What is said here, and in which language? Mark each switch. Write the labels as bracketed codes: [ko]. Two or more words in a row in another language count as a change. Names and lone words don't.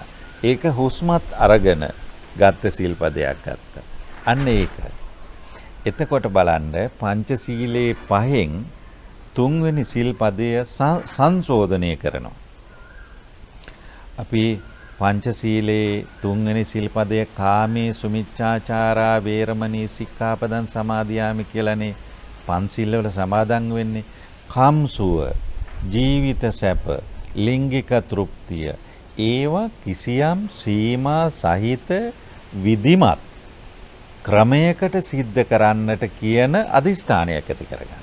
[si] ඒක හුස්මත් අරගෙන ගත්ත සීල් පදයක් ගත්තා. අන්න ඒක. එතකොට බලන්න පංචශීලයේ 5න් තුන්වෙනි සීල් පදය සංශෝධනය කරනවා. අපි පංචශීලයේ තුන්වෙනි සීල් පදය [pi] කාමේ සුමිච්ඡාචාරා වේරමණී සික්ඛාපදං සමාදියාමි [si] කියලානේ පන්සිල් වල සමාදන් වෙන්නේ. කම්සුව, ජීවිත සැප, ලිංගික තෘප්තිය ඒවා කිසියම් සීමා සහිත විධිමත් ක්‍රමයකට සිද්ධ කරන්නට කියන අදිෂ්ඨානයක් ඇති කරගන්න.